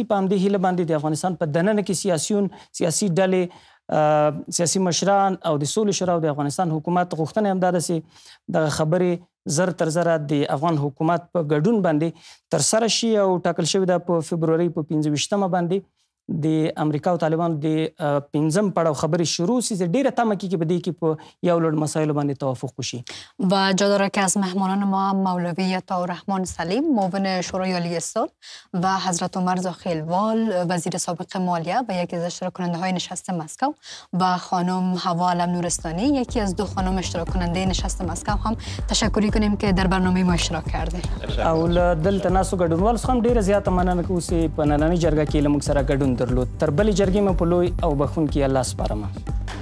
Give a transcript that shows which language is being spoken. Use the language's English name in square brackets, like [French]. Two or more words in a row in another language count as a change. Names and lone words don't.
[Pashto] په همدې هیله باندې د افغانستان په دننه کې سیاسي ډلې سیاسي مشران او د سولې شورا او د افغانستان حکومت غوښتنه هم دا ده چې دغه خبرې زر تر زره د افغان حکومت په ګډون باندې ترسره شي او ټاکل شوې ده په فبروري په 25مه باندې د امریکا او طالبانو د 5م پړاو خبرې شروع سي. ډیره تمه کیږي په دې کې په یو لړ مسایلو باندې توافق وشي. [Persian] و جا داره که از مهمانان ما مولوی عطاالرحمن سلیم معاون شورای عالی صلح و حضرت عمر زاخیلوال وزیر سابق مالیه و یکی از اشتراک کننده های نشست مسکو و خانم حوا علم نورستانی یکی از 2 خانم اشتراک کننده نشست مسکو هم تشکر کنیم که در برنامه ما اشتراک کردید. [Pashto] او دلته ناسو ګډونوال څخه هم ډیره زیاته مننه کوو چې په نننۍ جرګه کې له موږ سره ګډون درلود. تر بلې جرګې مې په لوی او بخښونکي الله سپارم.